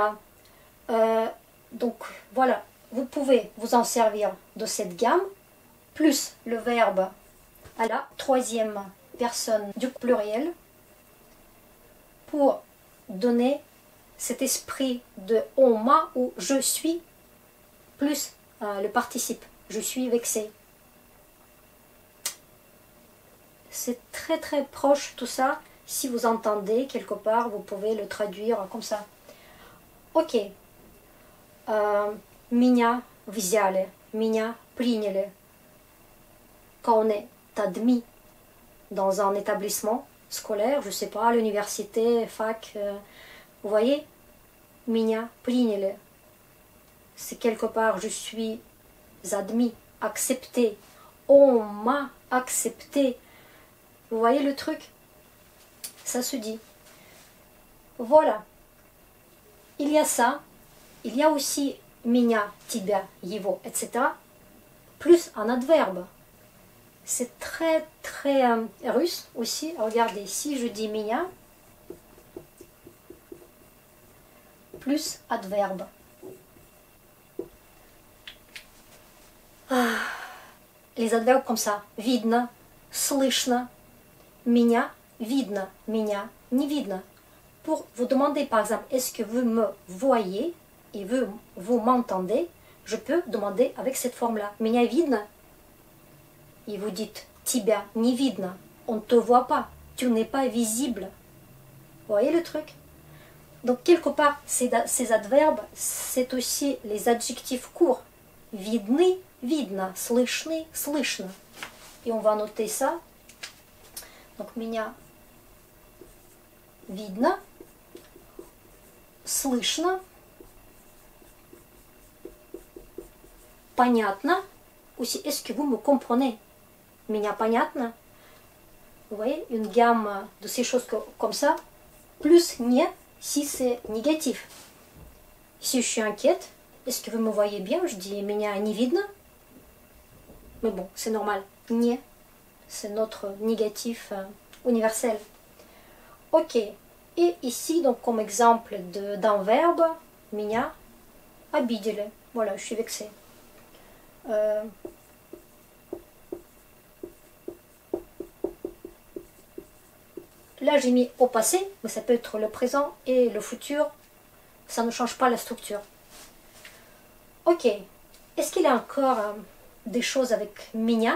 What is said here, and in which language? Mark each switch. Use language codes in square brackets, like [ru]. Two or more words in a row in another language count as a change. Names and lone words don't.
[fr] Donc voilà, vous pouvez vous en servir de cette gamme, plus le verbe à la troisième personne du pluriel pour donner cet esprit de on m'a ou je suis, plus le participe, je suis vexé. C'est très très proche tout ça. Si vous entendez quelque part, vous pouvez le traduire comme ça. Ok. [ru] Меня взяли, меня приняли. [fr] Quand on est admis dans un établissement scolaire, je sais pas, à l'université, fac, vous voyez, [ru] меня приняли. [fr] C'est quelque part, je suis admis, accepté. On m'a accepté. Vous voyez le truc? Ça se dit. Voilà. Il y a ça. Il y a aussi [ru] меня, тебя, его, [fr] etc. Plus un adverbe. C'est très très russe aussi. Regardez, si je dis меня, plus adverbe. Les adverbes comme ça. [ru] Видно, слышно. Меня видно, меня не видно. [fr] Pour vous demander par exemple, est-ce que vous me voyez et vous m'entendez, je peux demander avec cette forme-là. [ru] Меня видно. [fr] Et vous dites, [ru] тебя не видно. [fr] On ne te voit pas. Tu n'es pas visible. Vous voyez le truc? Donc quelque part, ces adverbes, c'est aussi les adjectifs courts. [ru] Видны, видно. Слышны, слышно. [fr] Et on va noter ça. Donc, [ru] меня видно, слышно, понятно. [fr] Aussi, est-ce que vous me comprenez? [ru] Меня понятно. [fr] Vous voyez, une gamme de ces choses comme ça. Plus не, si c'est négatif. Si je suis inquiète, est-ce que vous me voyez bien? Je dis [ru] меня не видно. [fr] Mais bon, c'est normal. Не. C'est notre négatif universel. Ok. Et ici, donc comme exemple d'un verbe, [ru] меня обидели. [fr] Voilà, je suis vexée. Là, j'ai mis au passé, mais ça peut être le présent et le futur. Ça ne change pas la structure. Ok. Est-ce qu'il y a encore des choses avec меня?